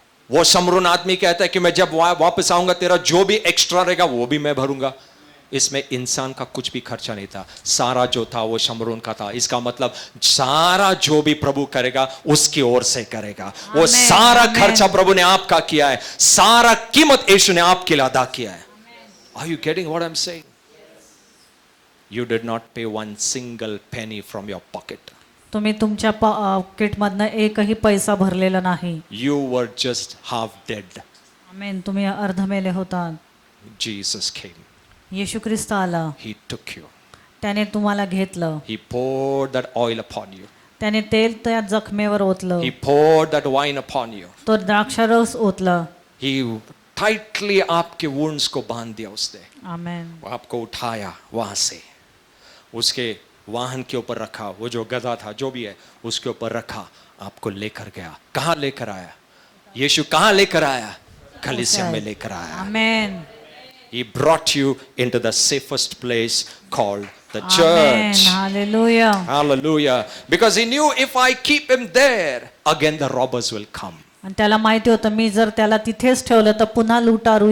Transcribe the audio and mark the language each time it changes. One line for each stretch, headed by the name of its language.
Hindi: वो शमरून आदमी कहता है कि मैं जब वापस आऊंगा तेरा जो भी एक्स्ट्रा रहेगा वो भी मैं भरूंगा। इसमें इंसान का कुछ भी खर्चा नहीं था, सारा जो था वो शमरून का था। इसका मतलब सारा जो भी प्रभु करेगा उसकी ओर से करेगा। वो आमेन, सारा आमेन। खर्चा प्रभु ने आपका किया है, सारा कीमत यीशु ने आपके लिए अदा किया है।
English: Are you getting what I'm saying? You did not pay one single penny from your pocket.
Marathi: तुम्ही तुमच्या पॉकेटमधनं एकही पैसा भरलेला नाही।
English: You were just half dead.
Marathi: आमेन, तुम्ही अर्धमेले होता।
English: Jesus came.
Marathi: येशू ख्रिस्त आला,
English: He took you.
Marathi: त्याने तुम्हाला घेतलं,
English: He poured that oil upon you.
Marathi: त्याने तेल त्या जखमेवर ओतलं,
English: He poured that wine upon you.
Marathi: तो द्राक्षरस ओतलं।
English: He tightly
Hindi: आपके wounds को बांध दिया उसने। आमेन। वो आपको उठाया वहां से, उसके वाहन के ऊपर रखा, वो जो गधा था जो भी है उसके ऊपर रखा, आपको लेकर गया। कहाँ लेकर आया? यीशु कहाँ लेकर आया? कलीसिया में लेकर आया। आमेन।
English: He brought you into the safest place called the amen, church. Hallelujah. Hallelujah. Because he knew if I keep him there, again the robbers will come.
Marathi: आणि त्याला माहिती होतं मी जर त्याला तिथेच ठेवलं तर पुन्हा लुटारू